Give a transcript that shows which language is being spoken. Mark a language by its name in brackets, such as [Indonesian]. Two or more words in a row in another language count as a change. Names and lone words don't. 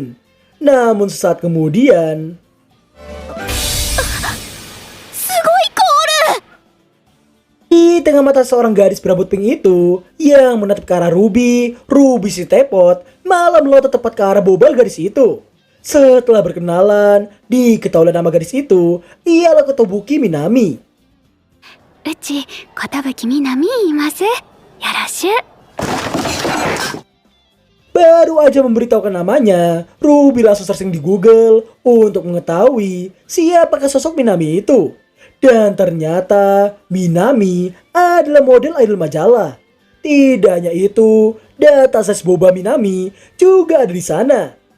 [Indonesian] Namun sesaat kemudian, di tengah mata seorang gadis berambut pink itu yang menatap ke arah Ruby, Ruby si tepot malah melotot tepat ke arah bobal gadis itu. Setelah berkenalan, diketahui nama gadis itu ialah Kotobuki Minami. [Japanese] うち寿みなみいますよろしゅ [Indonesian] Baru aja memberitahukan namanya, Ruby langsung searching di Google untuk mengetahui siapakah sosok Minami itu. Dan ternyata Minami adalah model idol majalah. Tidak hanya itu, data size boba Minami juga ada di sana.